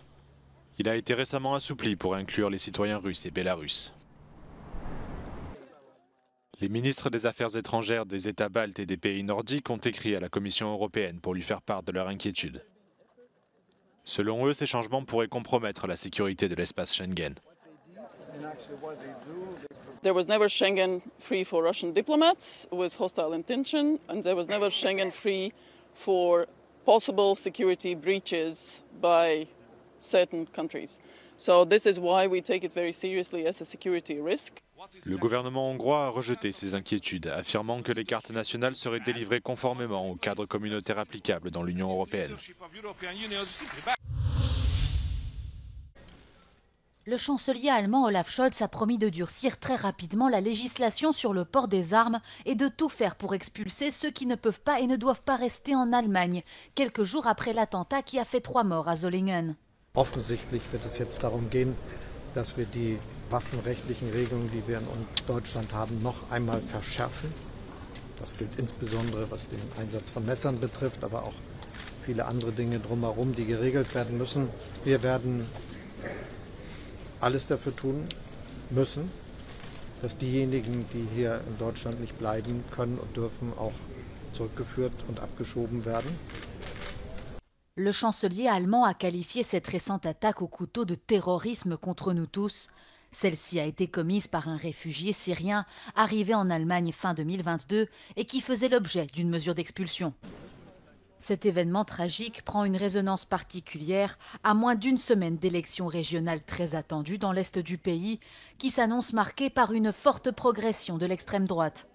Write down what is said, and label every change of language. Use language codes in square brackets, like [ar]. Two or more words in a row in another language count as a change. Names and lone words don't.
[fr] Il a été récemment assoupli pour inclure les citoyens russes et bélarusses. Les ministres des Affaires étrangères des États baltes et des pays nordiques ont écrit à la Commission européenne pour lui faire part de leur inquiétude. Selon eux, ces changements pourraient compromettre la sécurité de l'espace Schengen. [en] There was never Schengen free for Russian diplomats with hostile intention, and there was never Schengen free for possible security breaches by certain countries. So this is why we take it very seriously as a security risk. [fr] Le gouvernement hongrois a rejeté ces inquiétudes, affirmant que les cartes nationales seraient délivrées conformément au cadre communautaire applicable dans l'Union européenne. Le chancelier allemand Olaf Scholz a promis de durcir très rapidement la législation sur le port des armes et de tout faire pour expulser ceux qui ne peuvent pas et ne doivent pas rester en Allemagne, quelques jours après l'attentat qui a fait 3 morts à Solingen. [de] Offensichtlich wird es jetzt darum gehen, dass wir die waffenrechtlichen Regelungen, die wir in Deutschland haben, noch einmal verschärfen. Das gilt insbesondere, was den Einsatz von Messern betrifft, aber auch viele andere Dinge drumherum, die geregelt werden müssen. Wir werden alles dafür tun müssen, dass diejenigen, die hier in Deutschland nicht bleiben können und dürfen, auch zurückgeführt und abgeschoben werden. [fr] Le chancelier allemand a qualifié cette récente attaque au couteau de terrorisme contre nous tous. Celle-ci a été commise par un réfugié syrien arrivé en Allemagne fin 2022 et qui faisait l'objet d'une mesure d'expulsion. Cet événement tragique prend une résonance particulière à moins d'une semaine d'élections régionales très attendues dans l'est du pays, qui s'annonce marquée par une forte progression de l'extrême droite.